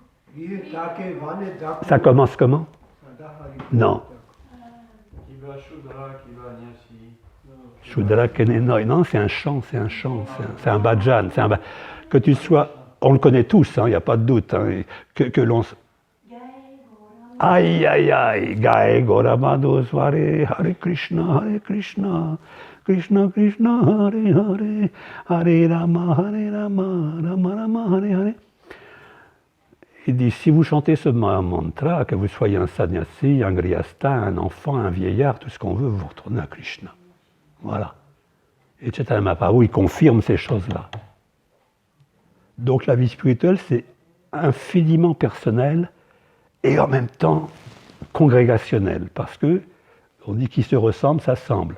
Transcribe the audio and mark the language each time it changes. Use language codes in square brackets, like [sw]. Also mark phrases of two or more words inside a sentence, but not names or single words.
[fr] Ça commence comment? Non. Shudra Kenenoi. Non, c'est un chant, c'est un bhajan. Que tu sois, on le connaît tous, il n'y a pas de doute, que l'on... [sa] Aïe, aïe, aïe, Gae Goramado Sware, Hare Krishna, Krishna Krishna, Hare Hare, Hare Rama, Rama Rama, Hare Hare. [fr] Il dit, si vous chantez ce mantra, que vous soyez un sannyasi, un grihastha, un enfant, un vieillard, tout ce qu'on veut, vous retournez à Krishna. Voilà. Et Chaitanya Mahaprabhu, il confirme ces choses-là. Donc la vie spirituelle, c'est infiniment personnel et en même temps congrégationnel, parce que on dit qu'ils se ressemblent, ça semble.